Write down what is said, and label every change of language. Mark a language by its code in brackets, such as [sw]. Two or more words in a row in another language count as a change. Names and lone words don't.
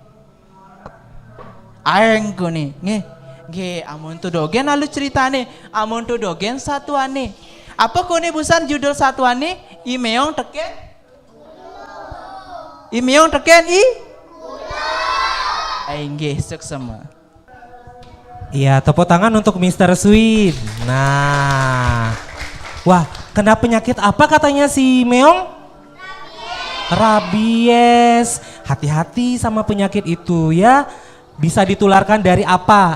[ban] aeng kone nggih amun tu dogen lalu ceritane amun tu dogen satuane apa kone busan judul satuane i meong teken i meong teken i nggih seksama. [id] Iya, tepuk tangan untuk Mr. Sweet. Nah, wah, kena penyakit apa katanya si Meong? Rabies. Hati-hati sama penyakit itu ya. Bisa ditularkan dari apa?